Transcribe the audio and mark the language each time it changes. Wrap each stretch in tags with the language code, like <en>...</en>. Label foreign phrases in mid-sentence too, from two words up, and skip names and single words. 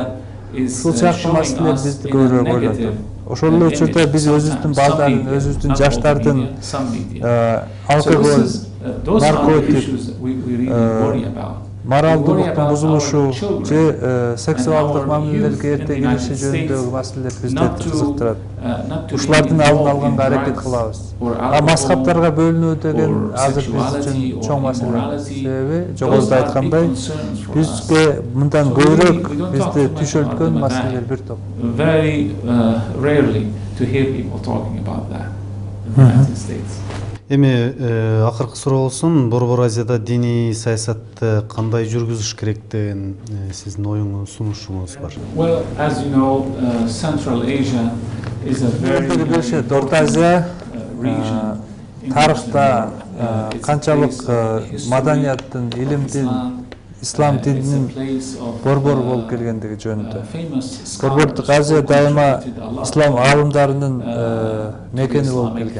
<ky>Ушул сыяктуу маселелер бизди көбүрөөк ойлотот. Ошол эле учурда биз өзүбүздүн балдардын, өзүбүздүн жаштардын алкоголь, наркотик, моралдуулуктун бузулушу же сексуалдык мамилелерге эрте кириши жөнүндөгү маселелер бизди кызыктырат. Ушулардын алдын алганга аракет кылабыз. Мазхабтарга бөлүнүү деген азыр биз үчүн чоң маселе. Себеби жогоруда айткандай, бизге мындан көбүрөөк бизди түшөлткөн маселелер бир топ.</ky> <en>Very rarely to hear people talking about that in the United States.</en> <ky>Эми акыркы суроо болсун, Борбор Азияда диний саясатты кандай жүргүзүш керек деген сиздин оюңуз, сунушуңуз бар?</ky> <en>Well, as you know, Central Asia is a very</en> <ky>Орто Азия тарыхта канчалык маданияттын, илимдин, ислам дининин борбор болуп келгендиги жөнүндө. Борбордук Азия дайыма ислам аалымдарынын мекени болуп келген.</ky>